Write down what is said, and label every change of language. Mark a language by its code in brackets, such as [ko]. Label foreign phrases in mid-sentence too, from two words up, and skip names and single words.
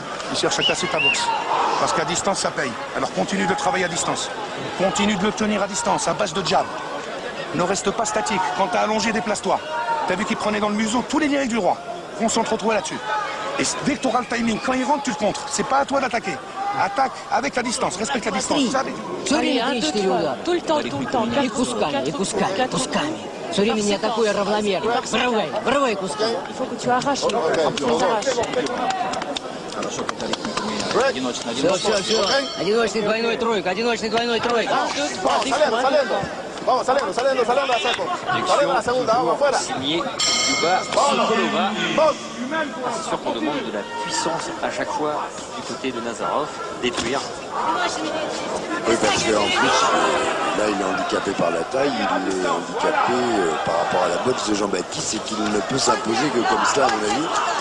[fr] Il cherche à casser ta boxe. Parce qu'à distance, ça paye. Alors continue de travailler à distance. Continue de le tenir à distance, à base de jab. Ne reste pas statique. Quand t'as allongé, déplace-toi. T'as vu qu'il prenait dans le museau tous les lyriques du roi. Concentre-toi là-dessus. Et dès que tu auras le timing, quand il rentre, tu le contres. C'est pas à toi d'attaquer. Attaque avec la distance, respecte la distance. [ru] Все время 3-4 удара. [fr] Tout le temps. [ru] И кусками. Все время не атакуя равномерно. Врывай кусками. [fr] Il faut que tu arraches. [ru] Все. Одиночный двойной тройка. [es] Vamos, saliendo a saco. Saliendo a la segunda, vamos afuera. [fr] Signé Yuba Sokolova. C'est sûr qu'on demande de la puissance à chaque fois du côté de Nazarov, détruire. Oui, parce qu'en plus, là, il est handicapé par la taille, il est handicapé par rapport à la boxe de Jean-Baptiste et qu'il ne peut s'imposer que comme cela, à mon avis.